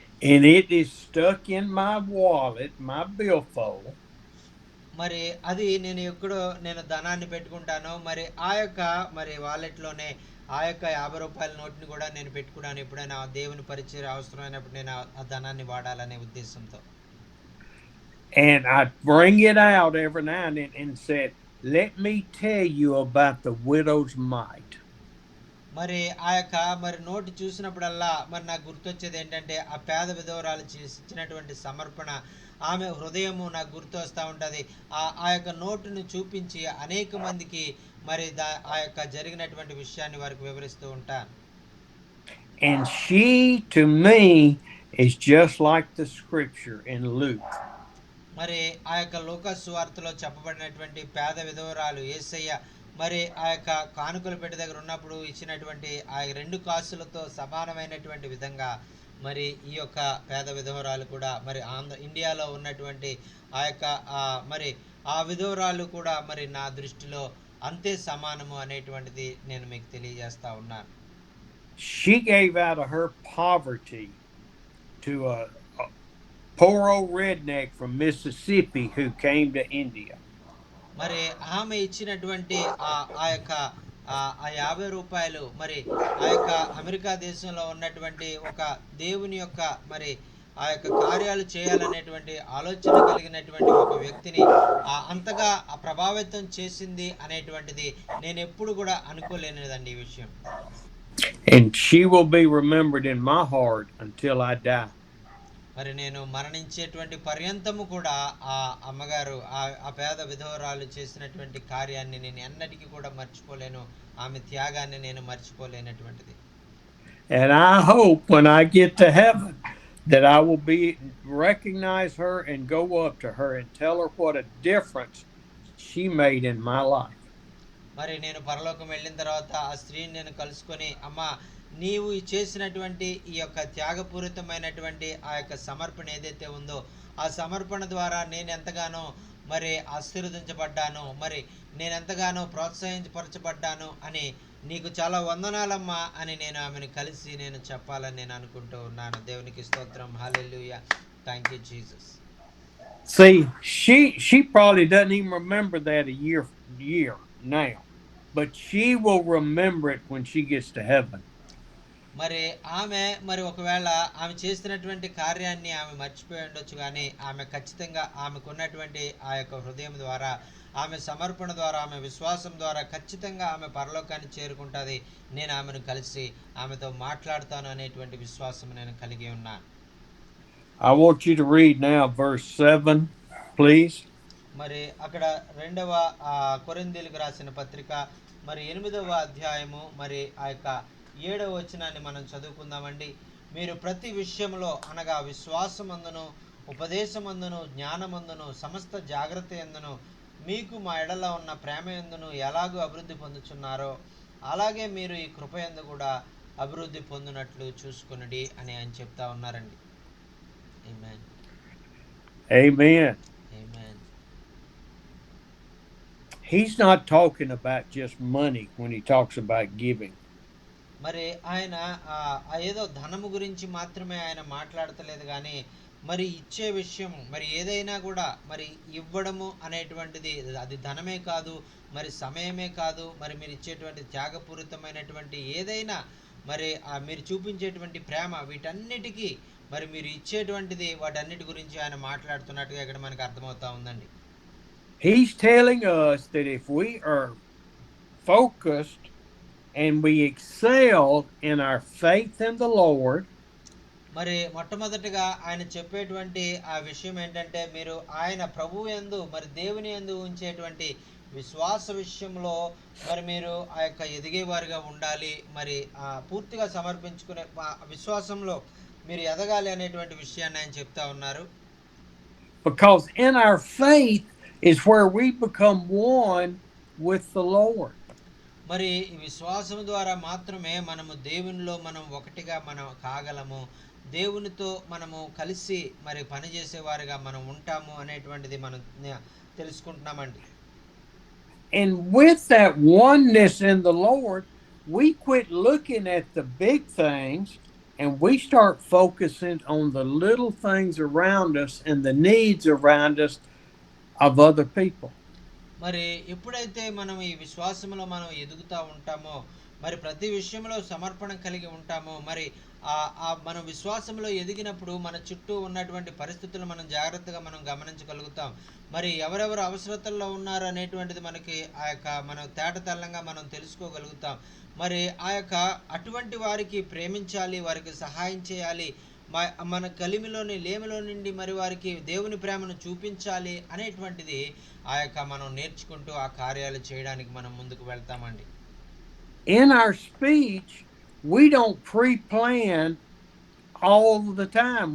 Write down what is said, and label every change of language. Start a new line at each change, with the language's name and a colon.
English: And it is stuck in my wallet, my billfold.
Telugu: మరి అది నేను ధనాన్ని పెట్టుకుంటాను, మరి ఆ యొక్క మరి వాలెట్లోనే ఆ యొక్క 50 రూపాయల నోట్ని కూడా నేను పెట్టుకున్నాను, ఎప్పుడైనా దేవుని పరిచర్య అవసరమైనప్పుడు నేను ఆ ధనాన్ని వాడాలనే ఉద్దేశంతో.
English: And I bring it out every now and then and said, "Let me tell you about the widow's mite."
Telugu: మరి ఆ యొక్క మరి నోటు చూసినప్పుడల్లా మరి నాకు గుర్తొచ్చేది ఏంటంటే ఆ పేద విధవరాలు ఇచ్చినటువంటి సమర్పణ, ఆమె హృదయము నాకు గుర్తు వస్తూ ఉంటుంది. ఆ యొక్క నోటును చూపించి అనేక మందికి మరి ఆ యొక్క జరిగినటువంటి విషయాన్ని వారికి వివరిస్తూ ఉంటాను.
English: And she to me is just like the scripture in Luke.
Telugu: మరి ఆ యొక్క లూకా సువార్తలో చెప్పబడినటువంటి పేద విధవరాలు యేసయ్య మరి ఆ యొక్క కానుకల పెట్టి దగ్గర ఉన్నప్పుడు ఇచ్చినటువంటి ఆ 2 కాసులతో సమానమైనటువంటి విధంగా మరి ఈ యొక్క పేద విధవరాలు కూడా మరి ఇండియాలో ఉన్నటువంటి ఆ యొక్క మరి ఆ విధవరాలు కూడా మరి నా దృష్టిలో అంతే సమానము అనేటువంటిది నేను మీకు తెలియజేస్తా ఉన్నాను.
English: She gave out of her poverty to a poor old redneck from Mississippi who came to India.
Telugu: మరి ఆమె ఇచ్చినటువంటి ఆ యొక్క ఆ 50 రూపాయలు మరి ఆ యొక్క అమెరికా దేశంలో ఉన్నటువంటి ఒక దేవుని యొక్క మరి ఆ యొక్క కార్యాలు చేయాలనేటువంటి ఆలోచన కలిగినటువంటి ఒక వ్యక్తిని అంతగా ప్రభావితం చేసింది అనేటువంటిది నేను ఎప్పుడు కూడా అనుకోలేనిదండి ఈ విషయం.
English: And she will be remembered in my heart until I die.
Telugu: మరి నేను మరణించేటువంటి పర్యంతము కూడా ఆ అమ్మగారు ఆ పేద విధవరాలు చేసినటువంటి కార్యాన్ని నేను ఎన్నటికీ కూడా మర్చిపోలేను, ఆమె త్యాగాన్ని నేను మర్చిపోలేనటువంటిది.
English: And I hope when I get to heaven that I will recognize her and go up to her and tell her what a difference she made in my life.
Telugu: మరి నేను పరలోకం వెళ్ళిన తర్వాత ఆ స్త్రీని నేను కలుసుకొని, అమ్మా, నీవు చేసినటువంటి ఈ యొక్క త్యాగపూరితమైనటువంటి ఆ యొక్క సమర్పణ ఏదైతే ఉందో, ఆ సమర్పణ ద్వారా నేను ఎంతగానో మరి ఆశీర్వదించబడ్డాను, మరి నేను ఎంతగానో ప్రోత్సహించపరచబడ్డాను అని, నీకు చాలా వందనాలమ్మా అని నేను ఆమెను కలిసి నేను చెప్పాలని నేను అనుకుంటూ ఉన్నాను. దేవునికి స్తోత్రం. హల్లెలూయా.
English: Thank you Jesus. See, she probably doesn't even remember that a year now, but she will remember it when she gets to heaven.
Telugu: మరి ఆమె మరి ఒకవేళ ఆమె చేసినటువంటి కార్యాన్ని ఆమె మర్చిపోయి ఉండొచ్చు, కానీ ఆమె ఖచ్చితంగా ఆమెకున్నటువంటి ఆ యొక్క హృదయం ద్వారా, ఆమె సమర్పణ ద్వారా, ఆమె విశ్వాసం ద్వారా ఖచ్చితంగా ఆమె పరలోకాన్ని చేరుకుంటుంది. నేను ఆమెను కలిసి ఆమెతో మాట్లాడతాను అనేటువంటి విశ్వాసం నేను కలిగి ఉన్నాను.
English: I want you to read now verse 7, please.
Telugu: మరి అక్కడ 2వ కొరింథీయులకు రాసిన పత్రిక మరి 8వ అధ్యాయము మరి ఆ యొక్క 7వ వచనాన్ని మనం చదువుకుందామండి. మీరు ప్రతి విషయంలో అనగా విశ్వాసమందును, ఉపదేశమందును, జ్ఞానమందును, సమస్త జాగ్రత్త యందును, మీకు మా ఎడల ఉన్న ప్రేమ యందును ఎలాగూ అభివృద్ధి పొందుచున్నారో అలాగే మీరు ఈ కృపయందు కూడా అభివృద్ధి పొందినట్లు చూసుకొనుడి అని ఆయన చెప్తా ఉన్నారండి.
English: Amen. Amen. Amen. He's not talking about just money when he talks about giving.
Telugu: మరి ఆయన ఏదో ధనము గురించి మాత్రమే ఆయన మాట్లాడతలేదు, కానీ మరి ఇచ్చే విషయం, మరి ఏదైనా కూడా మరి ఇవ్వడము అనేటువంటిది అది ధనమే కాదు, మరి సమయమే కాదు, మరి మీరు ఇచ్చేటువంటి త్యాగపూరితమైనటువంటి ఏదైనా, మరి మీరు చూపించేటువంటి ప్రేమ, వీటన్నిటికీ మరి మీరు ఇచ్చేటువంటిది, వాటన్నిటి గురించి ఆయన మాట్లాడుతున్నట్టుగా ఇక్కడ మనకు అర్థమవుతా ఉందండి.
English: He's telling us that if we are focused and we excel in our faith in the Lord,
Telugu: మరి మొట్టమొదటిగా ఆయన చెప్పేటువంటి ఆ విషయం ఏంటంటే, మీరు ఆయన ప్రభువు యందు మరి దేవుని యందు ఉంచేటువంటి విశ్వాస విషయంలో మరి మీరు ఆ యొక్క ఎదిగేవారిగా ఉండాలి, మరి పూర్తిగా సమర్పించుకునే విశ్వాసంలో మీరు ఎదగాలి అనేటువంటి విషయాన్ని ఆయన చెప్తా ఉన్నారు.
English: Because in our faith is where we become one with the Lord.
Telugu: మరి ఈ విశ్వాసం ద్వారా మాత్రమే మనము దేవునిలో మనం ఒకటిగా మనం కాగలము, దేవునితో మనము కలిసి మరి పనిచేసేవారిగా మనం ఉంటాము అనేటువంటిది మనం తెలుసుకుంటున్నామండి.
English: And with that oneness in the Lord, we quit looking at the big things and we start focusing on the little things around us and the needs around us of other people.
Telugu: మరి ఎప్పుడైతే మనం ఈ విశ్వాసంలో మనం ఎదుగుతూ ఉంటామో, మరి ప్రతి విషయంలో సమర్పణ కలిగి ఉంటామో, మరి మనం విశ్వాసంలో ఎదిగినప్పుడు మన చుట్టూ ఉన్నటువంటి పరిస్థితులు మనం జాగ్రత్తగా మనం గమనించగలుగుతాం. మరి ఎవరెవరు అవసరతల్లో ఉన్నారు అనేటువంటిది మనకి ఆ యొక్క మనం తేటతెల్లంగా మనం తెలుసుకోగలుగుతాం. మరి ఆ యొక్క అటువంటి వారికి ప్రేమించాలి, వారికి సహాయం చేయాలి, మన కలిమిలోని లేమిలో నుండి మరి వారికి దేవుని ప్రేమను చూపించాలి అనేటువంటిది ఆ యొక్క మనం నేర్చుకుంటూ ఆ కార్యాలు చేయడానికి మనం ముందుకు వెళ్తామండి.
English: In our speech, we don't pre-plan all the time.